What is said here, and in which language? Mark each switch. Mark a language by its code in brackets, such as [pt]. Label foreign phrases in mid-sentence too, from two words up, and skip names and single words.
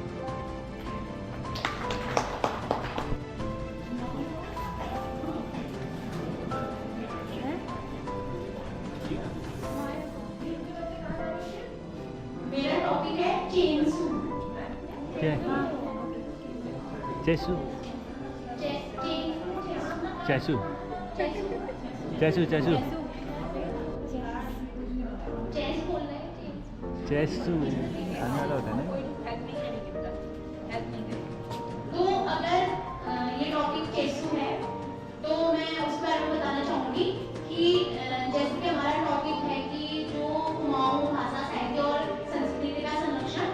[hi] मेरा टॉपिक है चेंसू। चेसू चैसू चैसू चैसू चेस बोल रहे हैं चैसू खाने वाला होता है ना। तो अगर ये टॉपिक चेसू है तो मैं उस बारे में बताना चाहूँगी कि जैसे कि हमारा टॉपिक है कि जो कुमाऊँ भाषा साहित्य और संस्कृति का संरक्षण।